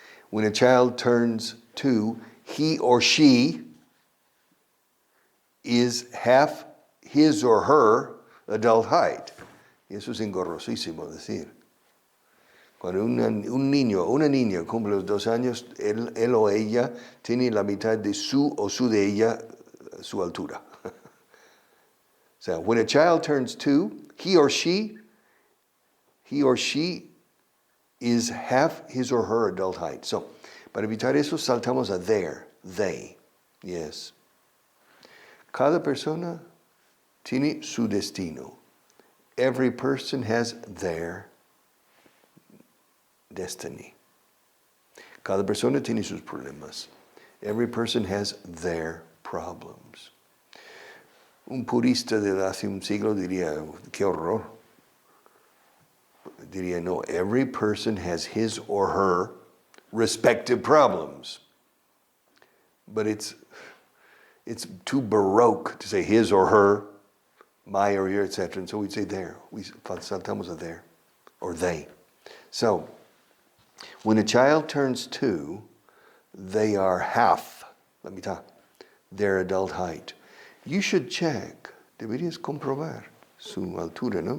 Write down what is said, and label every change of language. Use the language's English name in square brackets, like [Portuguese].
[English] When a child turns 2, he or she is half his or her adult height. [Spanish] Y eso es engorrosísimo decir. Cuando un niño o una niña cumple los 2 años, él o ella tiene la mitad de su o su de ella, su altura. [English] So when a child turns 2, he or she is half his or her adult height. [Spanish] So, para evitar eso, saltamos a their, they. Yes. Cada persona tiene su destino. [English] Every person has their destiny. [Spanish] Cada persona tiene sus problemas. [English] Every person has their problems. [Spanish] Un purista de hace un siglo diría, qué horror. Diría, no, [English] every person has his or her respective problems. But it's too baroque to say his or her, my or your, etc. And so we'd say there. We [Spanish] saltamos a [English] there, or they. So, when a child turns 2, they are half, [Spanish] la mitad, [English] their adult height. You should check, [Spanish] deberías comprobar su altura, ¿no?